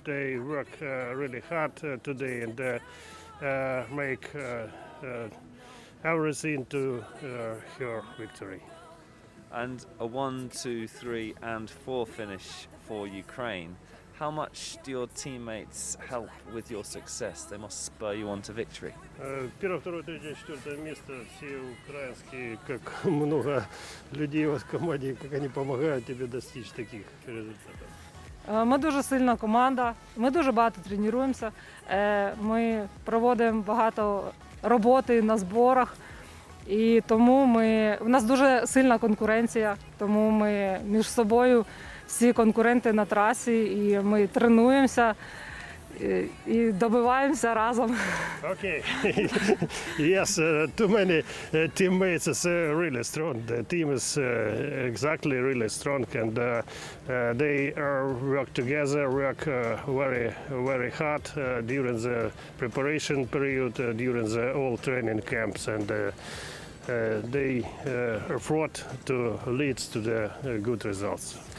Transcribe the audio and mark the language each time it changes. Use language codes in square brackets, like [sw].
[en] They work really hard today and make everything to her victory. And a 1, 2, 3 and 4 finish for Ukraine. How much do your teammates help with your success? They must spur you on to victory. [ru] Первое, второе, третье, четвертое место. Все украинские, как много людей у вас в команде, как они помогают тебе достичь таких результатов. [uk] Ми дуже сильна команда, ми дуже багато тренуємося, ми проводимо багато роботи на зборах, і тому у нас дуже сильна конкуренція, тому ми між собою всі конкуренти на трасі, і ми тренуємося і добиваємося разом. [en] Okay. Yes, too many teammates is really strong. The team is exactly really strong, and they work together, work very hard during the preparation period, during the all training camps, and they effort to lead to the good results.